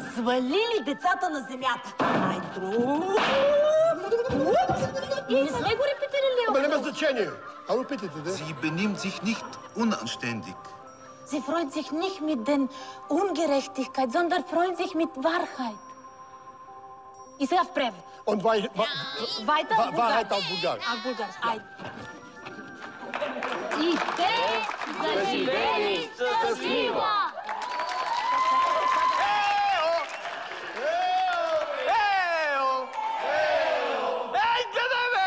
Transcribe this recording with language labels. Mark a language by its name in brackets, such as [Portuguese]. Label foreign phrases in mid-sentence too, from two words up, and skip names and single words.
[Bulgarian] Свалили децата на земята. Ай, друг! И не сме го репетирали. Абе, не ме значение. Ало, питайте, да? [German] Sie benimmt sich nicht unanständig. Sie freut sich nicht mit den Ungerechtigkeit, sondern freut sich mit Wahrheit. [Bulgarian] И сега в превод. [German] Und Wahrheit auf Bulgarisch. [Bulgarian] А, български. Айде. И те заживели щастливо! Ей, къде бе?